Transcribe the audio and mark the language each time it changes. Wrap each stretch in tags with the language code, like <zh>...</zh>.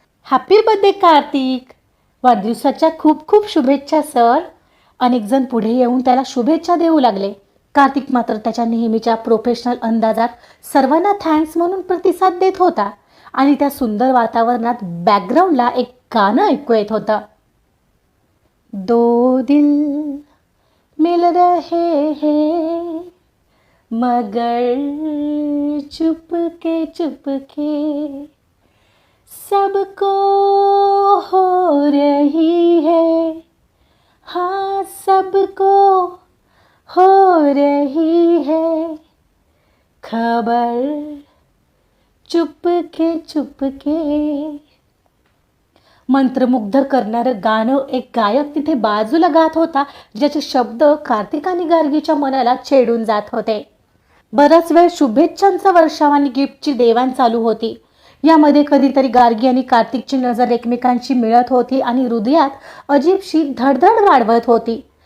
<mr>Happy birthday Kartik, वाढदिवसाच्या खूप खूप शुभेच्छा सर. अनेक जण पुढे येऊन त्याला शुभेच्छा देऊ लागले. कार्तिक मात्र त्याच्या नेहमीच्या प्रोफेशनल अंदाजात सर्वांना थँक्स म्हणून प्रतिसाद देत होता आणि त्या सुंदर वातावरणात बॅकग्राऊंडला एक गाणं ऐकू येत होतं.</mr> <hi>दो दिल मिल रहे हैं मगर चुपके चुपके सबको हो रही है, हाँ सबको हो रही है खबर चुपके चुपके.</hi> <mr>मंत्रमुग्ध करणारं गाणं एक गायक तिथे बाजूला गात होता, ज्याचे शब्द कार्तिक आणि गार्गीच्या मनाला छेडून जात होते. बराच वेळ शुभेच्छांचा वर्षाव आणि गिफ्टची देवाण चालू होती. यामध्ये कधीतरी गार्गी आणि कार्तिकची नजर एकमेकांची मिळत होती आणि हृदयात अजीबशी धडधड वाढवत होती.</mr>